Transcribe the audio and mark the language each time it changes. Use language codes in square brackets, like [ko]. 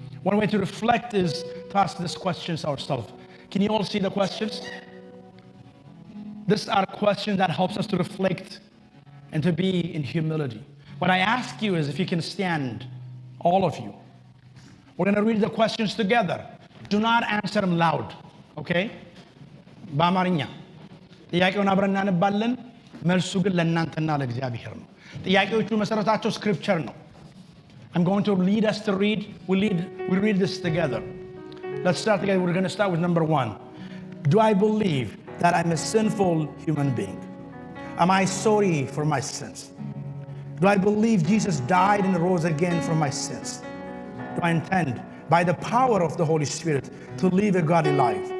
[en] One way to reflect is to ask these questions ourselves. Can you all see the questions? These are questions that helps us to reflect and to be in humility. What I ask you is if you can stand, all of you. We're going to read the questions together. Do not answer them loud, okay? [am] በአማርኛ ጥያቄውን አብረን እናነባለን። መልሱ ግን ለእናንተና ለእግዚአብሔር ነው። ጥያቄዎቹ መሰረታቸው ስክሪፕቸር ነው። [en] I'm going to lead us to read. We read this together. Let's start together. We're going to start with number 1. Do I believe that I'm a sinful human being? Am I sorry for my sins? Do I believe Jesus died and rose again for my sins? Do I intend, by the power of the Holy Spirit, to live a godly life?